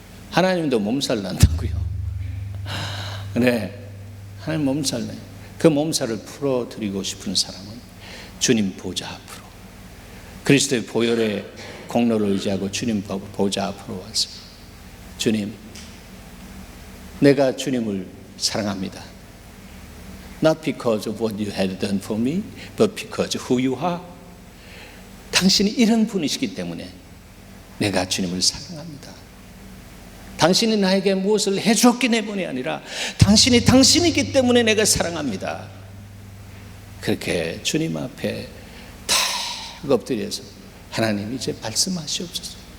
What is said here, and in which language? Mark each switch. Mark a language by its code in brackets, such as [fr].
[ko] 하나님도 몸살 난다고요. 네, 하나님 몸살 나요. 그 몸살을 풀어드리고 싶은 사람은 주님 보좌 앞으로, 그리스도의 보혈의 공로를 의지하고 주님 보좌 앞으로 와서, 주님, 내가 주님을 사랑합니다. [en] Not because of what you had done for me, but because of who you are. [ko] 당신이 이런 분이시기 때문에 내가 주님을 사랑합니다. 당신이 나에게 무엇을 해주었기 때문이 아니라 당신이 당신이기 때문에 내가 사랑합니다. 그렇게 주님 앞에 다 엎드려서 하나님 이제 말씀하시옵소서.